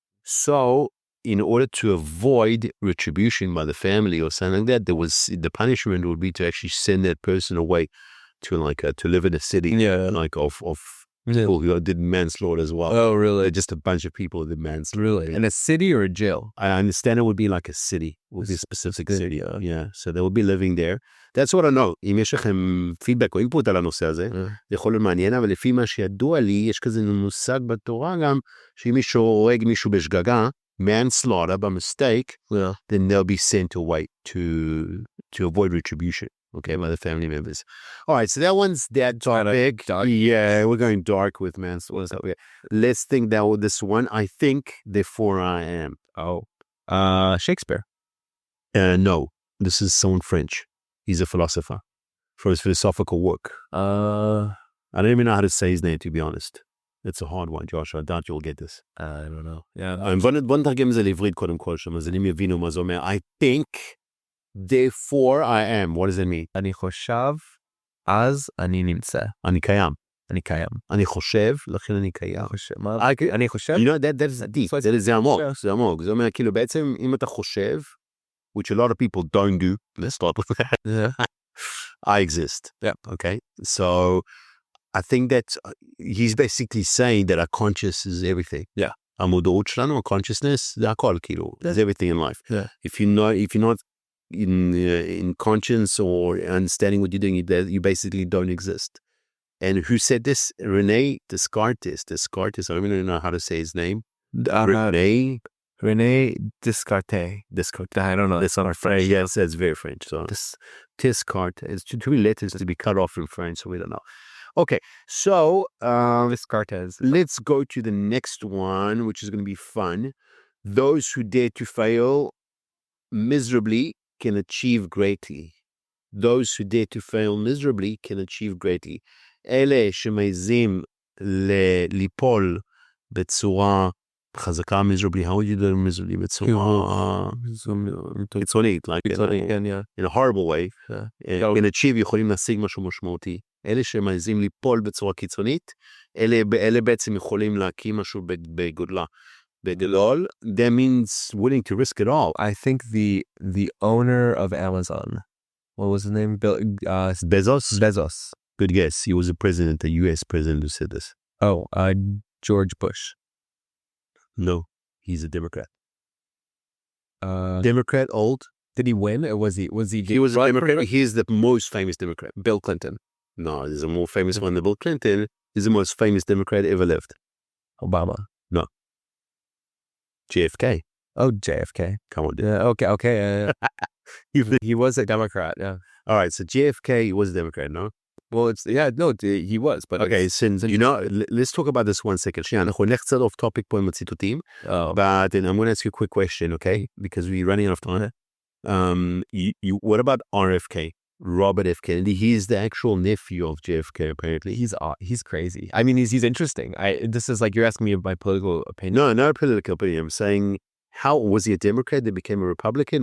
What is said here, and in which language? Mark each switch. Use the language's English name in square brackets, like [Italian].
[English] So in order to avoid retribution by the family or something like that, the punishment would be to actually send that person away to to live in a city, of people who did manslaughter as well. Oh, really? Just a bunch of people who did manslaughter. Really? In a city or a jail? I understand it would be like a city. It would be a specific city. Yeah. So they would be living there. That's what I know. [Hebrew] אם יש לכם פידבק או אינפוט על הנושא הזה, זה יכול להיות מעניין, אבל לפי מה שידוע לי, יש כזה מושג בתורה גם, שאם מישהו הורג מישהו בשגגה, [English] manslaughter by mistake, then they'll be sent away to avoid retribution, okay, by the family members. All right, so that one's that topic. Yeah, we're going dark with manslaughter. Okay. Let's think that with this one. I think, therefore I am. Oh, Shakespeare. No, this is someone French. He's a philosopher for his philosophical work. I don't even know how to say his name, to be honest. It's a hard one, Josh. I doubt you'll get this. I don't know. Yeah. [Hebrew] בוא נתרגם את זה לעברית קודם כל, שהמאזינים יבינו מה זה אומר. [English] I think, therefore I am. What does it mean? [Hebrew] אני חושב, אז אני נמצא. אני קיים. אני קיים. אני חושב, לכן אני קיים. אני חושב? [English] You know, that's deep. [Hebrew] זה עמוק, זה עמוק. זה אומר, כאילו, בעצם, אם אתה חושב, [English] which a lot of people don't do, let's start with that. Yeah. I exist. Yeah. Okay? So, I think that he's basically saying that our conscious is everything. Yeah. [Hebrew] המודעות שלנו, consciousness, זה הכל, כאילו. [English] It's everything in life. Yeah. If you're not in conscience or understanding what you're doing, you basically don't exist. And who said this? Rene Descartes. I don't even know how to say his name. René Descartes. I don't know. That's not our French. Yes, that's very French. So Descartes. It's two letters to be cut off in French, so we don't know. Okay, so Descartes. let's go to the next one, which is going to be fun. Those who dare to fail miserably can achieve greatly. Those who dare to fail miserably can achieve greatly. [Hebrew] אלה שמעזים ליפול בצורה חזקה [English] miserably, how would you do miserably? [Hebrew] בצורה קיצונית, [English] like in a horrible way. can achieve, [Hebrew] יכולים להשיג משהו משמעותי. אלה שמעזים ליפול בצורה קיצונית, אלה בעצם יכולים להקים משהו בגודלה. בגדול, [English] that means willing to risk it all. I think the owner of Amazon, what was his name? Bezos? Bezos. Good guess. He was a president, a U.S. president who said this. Oh, George Bush. No, he's a Democrat. Democrat, old. Did he win? Or was he? He was a Democrat. He's the most famous Democrat. Bill Clinton. No, there's a more famous one than Bill Clinton. He's the most famous Democrat ever lived. Obama. No. JFK. Oh, JFK. Come on, dude. Okay. He was a Democrat. Yeah. All right. So JFK was a Democrat, no? Well, he was. But okay, since you know, let's talk about this 1 second. [Hebrew] אנחנו נלך קצת off topic פה עם הציטוטים. [English] But then I'm going to ask you a quick question, okay? Because we're running out of time. What about RFK? Robert F. Kennedy. He's the actual nephew of JFK, apparently. He's crazy. I mean, he's interesting. This is like you're asking me my political opinion. No, not political opinion. I'm saying, how was he a Democrat that became a Republican?